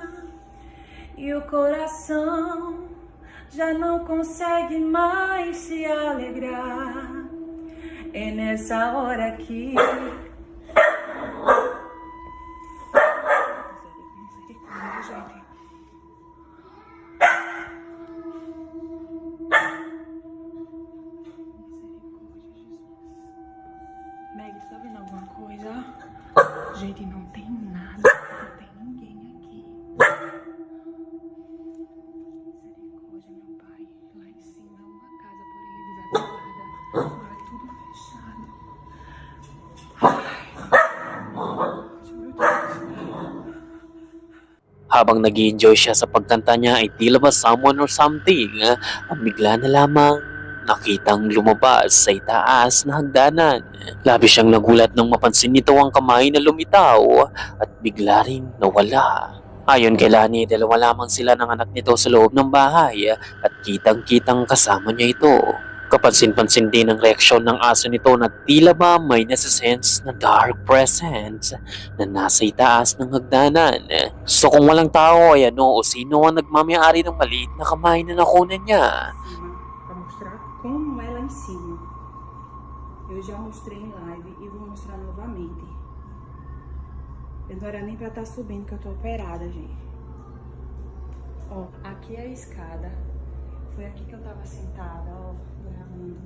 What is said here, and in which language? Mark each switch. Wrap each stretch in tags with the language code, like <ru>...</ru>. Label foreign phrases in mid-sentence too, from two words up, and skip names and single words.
<pt>e o coração já não consegue mais se alegrar, é nessa hora que Meg, tu tá vendo alguma coisa? Gente, não tem nada, não tem ninguém aqui. Misericórdia, meu pai. Lá em cima é uma casa, porém desativada. Agora é tudo fechado.</pt> <tl>Habang nag-enjoy siya sa pagkanta niya ay tila ba</tl> <en>someone or something</en> <tl>ang bigla na lamang nakitang lumabas sa itaas na hagdanan. Labis siyang nagulat nang mapansin nito ang kamay na lumitaw at bigla ring nawala. Ayon kay Lani, dalawa lamang sila ng anak nito sa loob ng bahay at kitang-kitang kasama niya ito. Kapansin-pansin din ang reaksyon ng aso nito na tila ba may nasa-sense na</tl> <en>dark presence</en> <tl>na nasa itaas ng hagdanan. So kung walang tao ay ano o sino ang nagmamayari ng maliit na kamay na nakunan niya?</tl> <pt>Para mostrar como é lá em cima. Eu já mostrei em live e vou mostrar novamente. Eu não era nem pra estar subindo que eu tô operada, gente. Ó, aqui é a escada. Foi aqui que eu tava sentada, ó, gravando.</pt>